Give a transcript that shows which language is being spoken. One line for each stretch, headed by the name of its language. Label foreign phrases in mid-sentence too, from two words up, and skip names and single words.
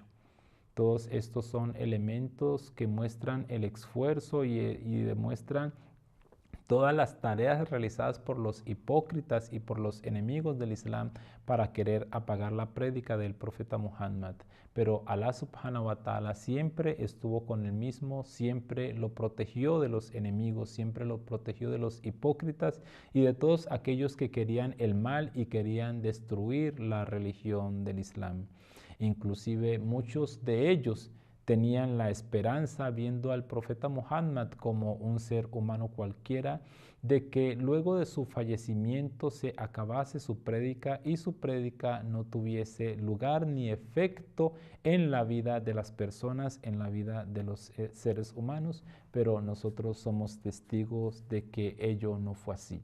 Spanish: Todos estos son elementos que muestran el esfuerzo y demuestran todas las tareas realizadas por los hipócritas y por los enemigos del Islam para querer apagar la prédica del profeta Muhammad. Pero
Arabic: الله سبحانه وتعالى
Spanish: siempre estuvo con él mismo, siempre lo protegió de los enemigos, siempre lo protegió de los hipócritas y de todos aquellos que querían el mal y querían destruir la religión del Islam. Inclusive muchos de ellos tenían la esperanza, viendo al profeta Muhammad como un ser humano cualquiera, de que luego de su fallecimiento se acabase su prédica y su prédica no tuviese lugar ni efecto en la vida de las personas, en la vida de los seres humanos, pero nosotros somos testigos de que ello no fue así.